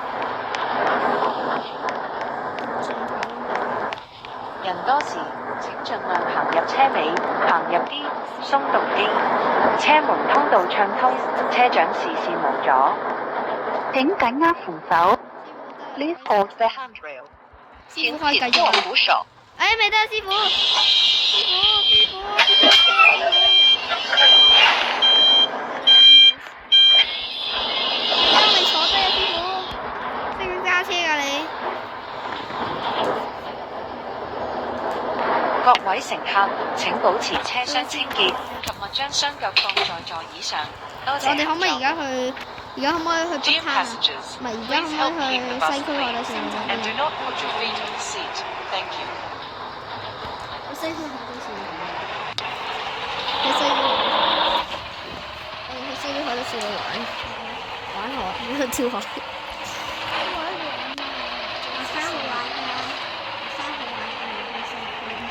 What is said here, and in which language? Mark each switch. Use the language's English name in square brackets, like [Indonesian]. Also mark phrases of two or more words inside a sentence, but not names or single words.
[Cantonese] 人多時請盡量行入車尾，行入啲鬆動啲，車門通道暢通，車長視線無阻。請緊握扶手。 [English] Please hold the handrail。 [Cantonese] 師請傅可以繼續啊！緊握扶手。哎，未得啊，師傅！師傅，你都未坐低啊，師傅！識唔識揸車㗎你？各位乘客，請保持車廂清潔，及勿將雙腳放在座椅上。多謝。我哋可唔可以而家去？而家可唔可以去北 [English] Dear [Cantonese] 灘啊？ [English] passengers, [Cantonese] 唔係，而家 [English] please [Cantonese] 可唔 [English] help [Cantonese] 可以 [English] keep the [Cantonese] 去 [English] bus [Cantonese] 西區海底 [English] clean [Cantonese] 線嗰 [English] and do [Cantonese] 邊啊？ [English] not put your feet on the seat. Thank you. [Cantonese] 我西區海底線去西區，我哋去西區海底線玩海，跳海。我三號玩㗎，三號玩㗎，